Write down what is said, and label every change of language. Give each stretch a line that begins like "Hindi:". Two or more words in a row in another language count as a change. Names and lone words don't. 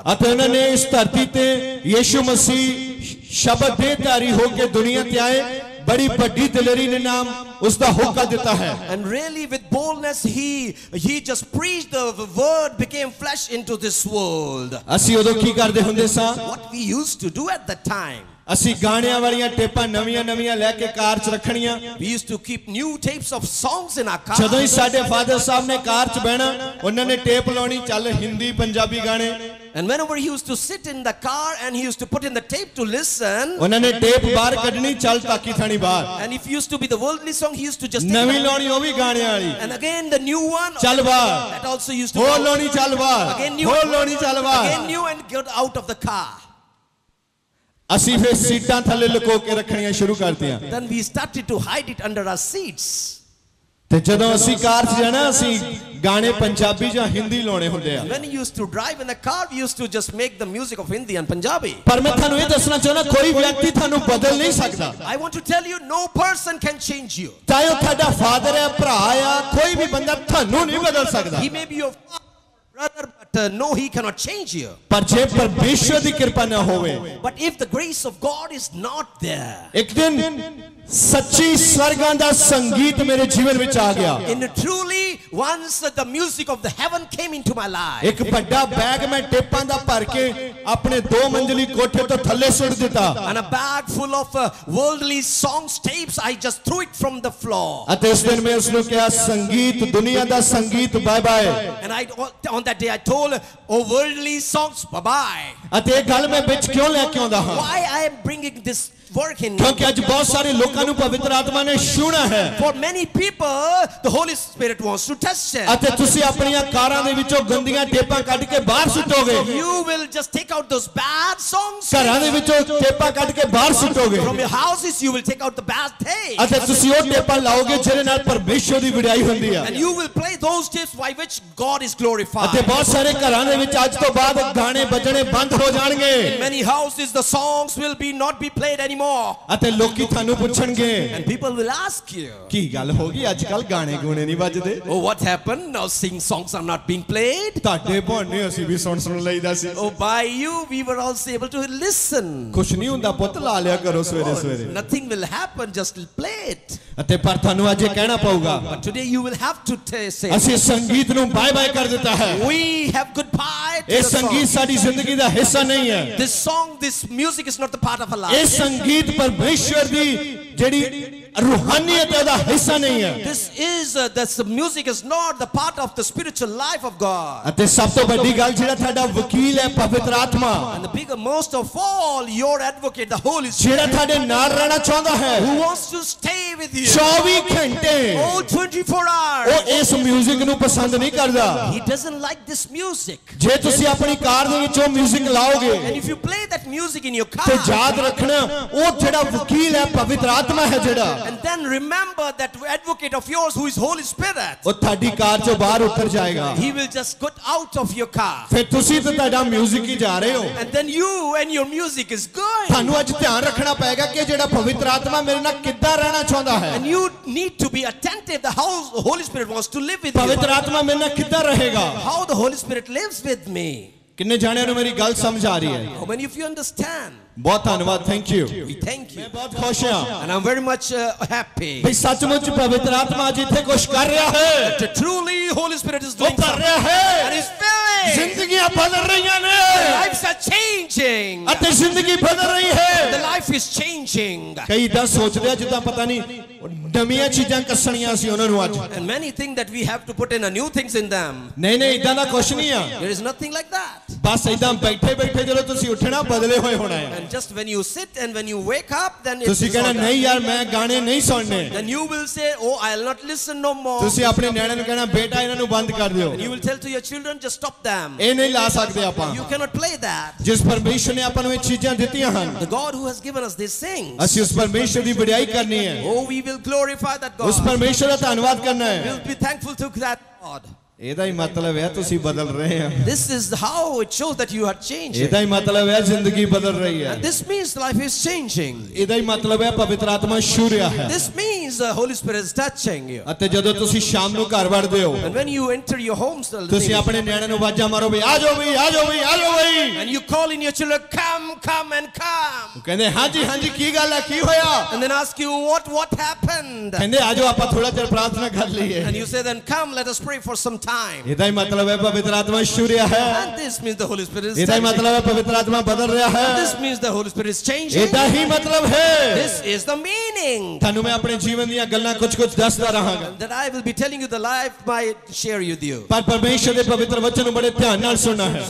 Punjabi: ਅਤੇ ਉਹਨਾਂ ਨੇ ਇਸ ਧਰਤੀ ਤੇ ਯीशु ਮਸੀਹ ਸ਼ਬਦ ਦੇਹਧਾਰੀ ਹੋ ਕੇ ਦੁਨੀਆ ਤੇ ਆਏ।
Hindi: बड़ी बड़ी दिलेरी ने नाम उसका हुक्म देता है।
English: And really with boldness he just preached the word, became flesh into this world.
Punjabi: ਅਸੀਂ ਉਦੋਂ ਕੀ ਕਰਦੇ ਹੁੰਦੇ ਸਾਂ?
English: What we used to do at that time.
Punjabi: ਅਸੀਂ ਗਾਣਿਆਂ ਵਾਲੀਆਂ ਟੇਪਾਂ ਨਵੀਆਂ ਲੈ ਕੇ ਕਾਰ 'ਚ ਰੱਖਣੀਆਂ।
English: We used to keep new tapes of songs in our car.
Punjabi: ਜਦੋਂ ਹੀ ਸਾਡੇ ਫਾਦਰ ਸਾਹਿਬ ਨੇ ਕਾਰ 'ਚ ਬਹਿਣਾ, ਉਹਨਾਂ ਨੇ ਟੇਪ ਲਾਉਣੀ, ਚੱਲ ਹਿੰਦੀ ਪੰਜਾਬੀ ਗਾਣੇ।
English: And whenever he used to sit in the car and he used to put in the tape to listen,
Punjabi: ਉਹਨਾਂ ਨੇ ਟੇਪ ਬਾਹਰ ਕੱਢਣੀ, ਚੱਲ ਤਾਕੀ ਥਾਣੀ ਬਾਹਰ।
English: and if used to be the worldly song, he used to just
Punjabi: ਨਵੀਂ ਲਾਉਣੀ, ਉਹ ਵੀ ਗਾਣਿਆਂ ਵਾਲੀ।
English: and again the new one,
Punjabi: ਚੱਲ ਬਾਹਰ।
English: that also used to
Punjabi: ਹੋਰ ਲਾਉਣੀ, ਚੱਲ ਬਾਹਰ।
English: again new,
Punjabi: ਹੋਰ ਲਾਉਣੀ, ਚੱਲ ਬਾਹਰ।
English: again new, and get out of the car.
Punjabi: ਅਸੀਂ ਫਿਰ ਸੀਟਾਂ ਥੱਲੇ ਲੁਕੋ ਕੇ ਰੱਖਣੀਆਂ ਸ਼ੁਰੂ ਕਰਤੀਆਂ।
English: Then we started to hide it under our seats.
Punjabi: ਤੇ ਜਦੋਂ ਅਸੀਂ ਕਾਰ 'ਚ ਜਾਣਾ, ਅਸੀਂ ਗਾਣੇ ਪੰਜਾਬੀ ਜਾਂ ਹਿੰਦੀ ਲਾਉਣੇ ਹੁੰਦੇ ਆ।
English: When you used to drive in the car, we used to just make the music of Hindi and Punjabi.
Punjabi: ਪਰ ਮੈਂ ਤੁਹਾਨੂੰ ਇਹ ਦੱਸਣਾ ਚਾਹੁੰਦਾ, ਕੋਈ ਵਿਅਕਤੀ ਤੁਹਾਨੂੰ ਬਦਲ ਨਹੀਂ ਸਕਦਾ।
English: I want to tell you, no person can change you.
Punjabi: ਚਾਹੇ ਉਹ ਤੁਹਾਡਾ ਫਾਦਰ ਹੈ, ਭਰਾ ਆ, ਕੋਈ ਵੀ ਬੰਦਾ ਤੁਹਾਨੂੰ ਨਹੀਂ ਬਦਲ ਸਕਦਾ।
English: He may be your brother, but no, he cannot change you.
Punjabi: ਪਰ ਜੇ ਪਰਮੇਸ਼ਵਰ ਦੀ ਕਿਰਪਾ ਨਾ ਹੋਵੇ,
English: But if the grace of God is not there,
Punjabi: ਇੱਕ ਦਿਨ ਸੱਚੀ ਸਵਰਗਾਂ ਦਾ ਸੰਗੀਤ ਮੇਰੇ ਜੀਵਨ ਵਿੱਚ ਆ ਗਿਆ।
English: in truly once the music of the heaven came into my life,
Punjabi: ਇੱਕ ਵੱਡਾ ਬੈਗ ਮੈਂ ਟੇਪਾਂ ਦਾ ਭਰ ਕੇ ਆਪਣੇ 2 ਮੰਜ਼ਲੀ ਕੋਠੇ ਤੋਂ ਥੱਲੇ ਸੁੱਟ ਦਿੱਤਾ।
English: and a bag full of worldly songs tapes, I just threw it from the floor.
Punjabi: ਅਤੇ ਉਸ ਦਿਨ ਮੈਂ ਉਸ ਨੂੰ ਕਿਹਾ, ਸੰਗੀਤ, ਦੁਨੀਆ ਦਾ ਸੰਗੀਤ,
English: bye bye. And on that day I told, oh worldly songs, bye bye.
Punjabi: ਅਤੇ ਇਹ ਗੱਲ ਮੈਂ ਵਿੱਚ ਕਿਉਂ ਲੈ ਕੇ ਆਉਂਦਾ ਹਾਂ?
English: Why I am bringing this work in?
Punjabi: ਕਿਉਂਕਿ ਅੱਜ ਬਹੁਤ ਸਾਰੇ ਲੋਕਾਂ ਨੂੰ ਪਵਿੱਤਰ ਆਤਮਾ ਨੇ ਛੂਣਾ ਹੈ।
English: For many people the Holy Spirit wants to touch them.
Punjabi: ਅਤੇ ਤੁਸੀਂ ਆਪਣੀਆਂ ਕਾਰਾਂ ਦੇ ਵਿੱਚੋਂ ਗੰਦੀਆਂ ਟੇਪਾਂ ਕੱਢ ਕੇ ਬਾਹਰ ਸੁੱਟੋਗੇ।
English: You will just take out those bad songs.
Punjabi: ਘਰਾਂ ਦੇ ਵਿੱਚੋਂ ਟੇਪਾਂ ਕੱਢ ਕੇ ਬਾਹਰ ਸੁੱਟੋਗੇ।
English: From your houses you will take out the bad tapes.
Punjabi: ਅਤੇ ਤੁਸੀਂ ਉਹ ਟੇਪਾਂ ਲਾਓਗੇ ਜਿਹਦੇ ਨਾਲ ਪਰਮੇਸ਼ਵਰ ਦੀ ਵਿੜਾਈ ਹੁੰਦੀ ਆ।
English: And you will play those tapes by which God is glorified.
Punjabi: ਅਤੇ ਬਹੁਤ ਸਾਰੇ ਘਰਾਂ ਦੇ ਵਿੱਚ ਅੱਜ ਤੋਂ ਬਾਅਦ ਗਾਣੇ ਵੱਜਣੇ ਬੰਦ ਹੋ ਜਾਣਗੇ।
English: In many houses the songs will not be played anymore.
Punjabi: ਅਤੇ ਲੋਕੀ ਤੁਹਾਨੂੰ ਪੁੱਛਣਗੇ,
English: And people will ask you,
Punjabi: ਕੀ ਗੱਲ ਹੋ ਗਈ, ਅੱਜ ਕੱਲ ਗਾਣੇ ਗੂਣੇ ਨਹੀਂ ਵੱਜਦੇ?
English: oh what happened, now songs are not being played?
Punjabi: ਤੁਹਾਡੇ ਭਾਣੇ ਅਸੀਂ ਵੀ ਸੁਣ ਲਈਦਾ ਸੀ।
English: Oh by you we were also able to listen.
Punjabi: ਕੁਛ ਨਹੀਂ ਹੁੰਦਾ ਪੁੱਤ, ਲਾ ਲਿਆ ਕਰੋ ਸਵੇਰੇ ਸਵੇਰੇ।
English: Nothing will happen, just play it.
Punjabi: ਅਤੇ ਪਰ ਤੁਹਾਨੂੰ ਅੱਜ ਇਹ ਕਹਿਣਾ ਪਊਗਾ,
English: But today you will have to say,
Punjabi: ਅਸੀਂ ਸੰਗੀਤ ਨੂੰ
English: bye bye
Punjabi: ਕਰ ਦਿੱਤਾ ਹੈ।
English: we have goodbye to
Punjabi: ਇਹ
English: the
Punjabi: ਸੰਗੀਤ
English: song.
Punjabi: ਸਾਡੀ ਜ਼ਿੰਦਗੀ ਦਾ ਹਿੱਸਾ ਨਹੀਂ ਹੈ।
English: This song, this music is not the part of our
Punjabi: ਇਹ
English: life.
Punjabi: ਸੰਗੀਤ ਪਰਮੇਸ਼ਵਰ ਦੀ ਜਿਹੜੀ ਰੂਹਾਨੀਅਤ ਦਾ ਹਿੱਸਾ ਨਹੀਂ ਹੈ।
English: This music is not the part of the spiritual life of God.
Punjabi: ਅਤੇ ਸਭ ਤੋਂ ਵੱਡੀ ਗੱਲ ਜਿਹੜਾ ਥੋਡਾ ਵਕੀਲ ਹੈ ਪਵਿੱਤਰ ਆਤਮਾ,
English: And the bigger most of all, your advocate, the Holy
Punjabi: जेड़ा
English: Spirit,
Punjabi: ਥੋਡੇ ਨਾਲ ਰਹਿਣਾ ਚਾਹੁੰਦਾ ਹੈ,
English: who wants to stay with you
Punjabi: 24 घंटे
English: all 24
Punjabi: वो
English: hours.
Punjabi: ਇਸ ਮਿਊਜ਼ਿਕ ਨੂੰ ਪਸੰਦ ਨਹੀਂ ਕਰਦਾ।
English: He doesn't like this music.
Punjabi: ਜੇ ਤੁਸੀਂ ਆਪਣੀ ਕਾਰ ਦੇ ਵਿੱਚ ਓ ਮਿਊਜ਼ਿਕ ਲਾਓਗੇ
English: And if you play that music in your
Punjabi: ते
English: car,
Punjabi: ਯਾਦ ਰੱਖਣਾ ਉਹ ਜਿਹੜਾ ਵਕੀਲ ਹੈ ਪਵਿੱਤਰ ਆਤਮਾ ਹੈ ਜਿਹੜਾ,
English: and then remember that advocate of yours who is Holy Spirit,
Punjabi: ਉਹ ਥੋਡੀ ਕਾਰ 'ਚੋਂ ਬਾਹਰ ਉੱਤਰ ਜਾਏਗਾ।
English: he will just get out of your car.
Punjabi: ਫਿਰ ਤੁਸੀਂ ਤੋ ਥੋਡਾ ਮਿਊਜ਼ਿਕ ਹੀ ਜਾ ਰਹੇ ਹੋ।
English: And then you and your music is going.
Punjabi: ਥੋਨੂੰ ਅੱਜ ਧਿਆਨ ਰੱਖਣਾ ਪਵੇਗਾ ਕਿ ਜਿਹੜਾ ਪਵਿੱਤਰ ਆਤਮਾ ਮੇਰੇ ਨਾਲ ਕਿੱਦਾਂ ਰਹਿਣਾ ਚਾਹੁੰਦਾ ਹੈ।
English: And you need to be attentive. The Holy Spirit wants to live with you.
Punjabi: ਪਵਿੱਤਰ ਆਤਮਾ ਮੇਰੇ ਨਾਲ ਕਿੱਦਾਂ ਰਹੇਗਾ।
English: How the Holy Spirit lives with me.
Punjabi: ਕਿੰਨੇ ਜਣਿਆਂ ਨੂੰ ਮੇਰੀ ਗੱਲ ਸਮਝ ਆ ਰਹੀ ਹੈ?
English: How many of you understand?
Hindi: बहुत धन्यवाद,
English: Thank you. We thank you.
Hindi: मैं बहुत खुश हूं
English: And I'm very much happy.
Hindi: भाई सचमुच पवित्र आत्मा जिथे कुछ कर रहा है,
English: That truly Holy Spirit is
Hindi: वो
English: doing
Hindi: कर
English: something.
Hindi: रहा है।
English: And He's filling.
Hindi: जिंदगियां बदल रही हैं।
English: Lives are changing.
Punjabi: ਅਤੇ ਜ਼ਿੰਦਗੀ ਬਦਲ ਰਹੀ
English: The
Punjabi: ਹੈ।
English: life is changing.
Punjabi: ਕਈ ਤਾਂ ਸੋਚਦੇ ਆ ਜਿੱਦਾਂ ਪਤਾ ਨਹੀਂ ਨਵੀਆਂ ਚੀਜ਼ਾਂ ਕੱਸਣੀਆਂ ਸੀ ਉਹਨਾਂ ਨੂੰ ਅੱਜ।
English: And many think that we have to put in a new things in them.
Punjabi: ਨਹੀਂ ਨਹੀਂ ਇਦਾਂ ਦਾ ਕੁਛ ਨਹੀਂ ਆ।
English: There is nothing like that.
Punjabi: ਬਸ ਇਦਾਂ ਬੈਠੇ ਬੈਠੇ ਜਦੋਂ ਤੁਸੀਂ ਉੱਠਣਾ ਬਦਲੇ ਹੋਏ ਹੋਣਾ ਹੈ।
English: And just when you sit and when you wake up, then it's
Punjabi: ਤੁਸੀਂ ਕਹਿਣਾ ਨਹੀਂ ਯਾਰ ਮੈਂ ਗਾਣੇ ਨਹੀਂ ਸੁਣਨੇ।
English: Then you will say, oh, I'll not listen no more.
Punjabi: ਤੁਸੀਂ ਆਪਣੇ ਨਿਆਣਿਆਂ ਨੂੰ ਕਹਿਣਾ ਬੇਟਾ ਇਹਨਾਂ ਨੂੰ ਬੰਦ ਕਰ ਦਿਓ।
English: And you will tell to your children, just stop them.
Punjabi: ਇਹ ਨਹੀਂ ਲਾ ਸਕਦੇ ਆਪਾਂ।
English: You cannot play that.
Punjabi: ਜਿਸ ਪਰਮੇਸ਼ਰ ਨੇ ਆਪਾਂ ਨੂੰ ਇਹ ਚੀਜ਼ਾਂ ਦਿੱਤੀਆਂ ਹਨ,
English: The God who has given us these things.
Punjabi: ਅਸੀਂ ਉਸ ਪਰਮੇਸ਼ਰ ਦੀ ਵਡਿਆਈ ਕਰਨੀ ਹੈ।
English: Oh, we will glorify that God.
Punjabi: ਉਸ ਪਰਮੇਸ਼ਰ ਦਾ ਧੰਨਵਾਦ ਕਰਨਾ ਹੈ।
English: We'll be thankful to that God.
Punjabi: ਇਹਦਾ ਹੀ ਮਤਲਬ ਹੈ ਤੁਸੀਂ ਬਦਲ ਰਹੇ ਹੋ।
English: This is how it shows that you are changing.
Punjabi: ਇਹਦਾ ਹੀ ਮਤਲਬ ਹੈ ਜ਼ਿੰਦਗੀ ਬਦਲ ਰਹੀ ਹੈ।
English: And this means life is changing.
Punjabi: ਇਹਦਾ ਹੀ ਮਤਲਬ ਹੈ ਪਵਿੱਤਰ ਆਤਮਾ ਛੂ ਰਿਹਾ ਹੈ।
English: This means the Holy Spirit is touching you.
Punjabi: ਅਤੇ ਜਦੋਂ ਤੁਸੀਂ ਸ਼ਾਮ ਨੂੰ ਘਰ ਵੜਦੇ ਹੋ,
English: And when you enter your homes,
Punjabi: ਤੁਸੀਂ ਆਪਣੇ ਨਿਆਣਿਆਂ ਨੂੰ ਆਵਾਜ਼ਾਂ ਮਾਰੋ ਵੀ ਆ ਜਾਓ ਵੀ ਆ ਜਾਓ ਵੀ ਆ ਜਾਓ ਵੀ।
English: and you call in your children, come, come and come.
Punjabi: ਕਹਿੰਦੇ ਹਾਂਜੀ ਹਾਂਜੀ ਕੀ ਗੱਲ ਹੈ ਕੀ ਹੋਇਆ?
English: And then ask you, what happened?
Punjabi: ਕਹਿੰਦੇ ਆ ਜਾਓ ਆਪਾਂ ਥੋੜਾ ਚਿਰ ਪ੍ਰਾਰਥਨਾ ਕਰ ਲਈਏ।
English: And you say, then come, let us pray for some time.
Punjabi: ਇਹਦਾ ਹੀ ਮਤਲਬ ਹੈ ਪਵਿੱਤਰ ਆਤਮਾ ਛੂ ਰਿਹਾ ਹੈ।
English: And this means the Holy Spirit is
Punjabi: ਇਹਦਾ ਹੀ
English: touching.
Punjabi: ਮਤਲਬ ਹੈ ਪਵਿੱਤਰ ਆਤਮਾ ਬਦਲ ਰਿਹਾ ਹੈ।
English: This means the Holy Spirit is changing.
Punjabi: ਇਹਦਾ ਹੀ ਮਤਲਬ ਹੈ।
English: This is the meaning.
Punjabi: ਤੁਹਾਨੂੰ ਮੈਂ ਆਪਣੇ ਜੀਵਨ ਦੀਆਂ ਗੱਲਾਂ ਕੁਝ ਦੱਸਦਾ ਰਹਾਂਗਾ।
English: That I will be telling you the life I share with you.
Punjabi: ਪਰ ਪਰਮੇਸ਼ਰ ਦੇ ਪਵਿੱਤਰ ਵਚਨ ਨੂੰ ਬੜੇ ਧਿਆਨ ਨਾਲ ਸੁਣਨਾ ਹੈ।